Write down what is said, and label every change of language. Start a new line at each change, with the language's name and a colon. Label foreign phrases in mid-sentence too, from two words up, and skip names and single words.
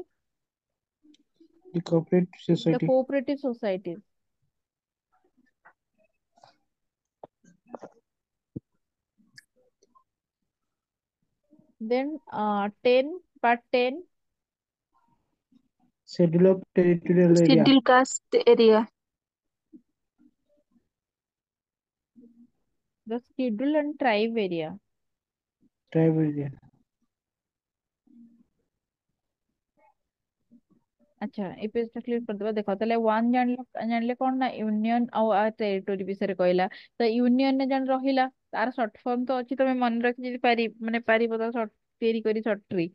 English: the cooperative ଦ सोसाइटी cooperative society. then 10 part 10 schedule of territorial area Schedule caste area. the schedule and tribe area. tribe area
Odia: ଆଚ୍ଛା, ଏ ପେଜ ଟା କ୍ଲିୟର କରିଦବା। ଦେଖ ତାହେଲେ 1 ଜାଣିଲେ କଣ? ନା ୟୁନିୟନ ଆଉ ଟେରିଟୋରି ବିଷୟରେ କହିଲା। ତ ୟୁନିୟନ ରେ ଜାଣି ରହିଲା, ତାର
English: short form
Odia: ତ ଅଛି, ତମେ ମନେ ରଖି ଯଦି ମାନେ ପାରିବ ତ ତିଆରି କରି
English: short trick.